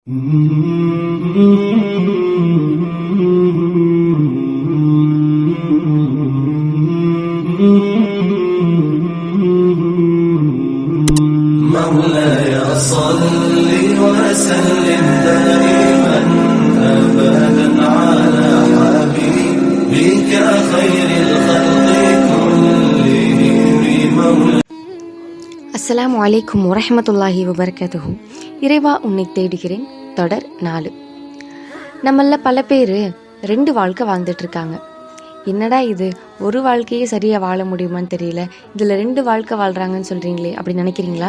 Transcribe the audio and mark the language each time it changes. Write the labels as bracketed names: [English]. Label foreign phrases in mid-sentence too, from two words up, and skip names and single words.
[Arabic] مولاي صل وسلم دائما أبدا على حبيبك خير الخلق كلهم مولاي. السلام عليكم ورحمة الله وبركاته. [Tamil] இறைவா உன்னை தேடுகிறேன் தொடர் 4. நம்மள பல பேர் 2 வாழ்க்கை வாழ்ந்துட்டு இருக்காங்க. என்னடா இது, ஒரு வாழ்க்கையே சரியா வாழ முடியுமான்னு தெரியல, இதுல 2 வாழ்க்கை வாழ்றாங்கன்னு சொல்றீங்களே அப்படின்னு நினைக்கிறீங்களா?